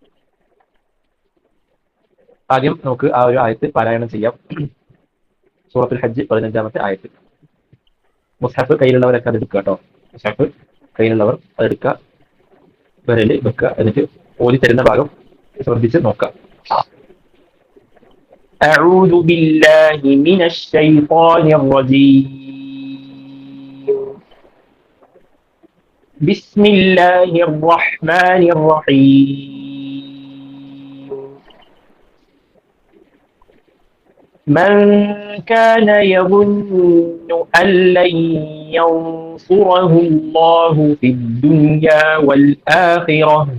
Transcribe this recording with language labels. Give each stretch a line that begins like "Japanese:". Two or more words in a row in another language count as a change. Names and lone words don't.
Malayalam: ആദ്യം നമുക്ക് ആ ഒരു ആയത്ത് പാരായണം ചെയ്യാം. സൂറത്തുൽ ഹജ്ജ് 15-ാമത്തെ ആയത്ത്. മുസ്ഹഫ് കയ്യിലുള്ളവരൊക്കെ അത് എടുക്കുക കേട്ടോ. മുസ്ഹഫ് കയ്യിലുള്ളവർ അതെടുക്കുക, വിരല് വെക്കുക, എന്നിട്ട് ഓതി തരുന്ന ഭാഗം ശ്രദ്ധിച്ച് നോക്കാം.
Arabic: أعوذ بالله من الشيطان الرجيم. بسم الله الرحمن الرحيم. من كان يظن أن لن ينصره الله في الدنيا والآخرة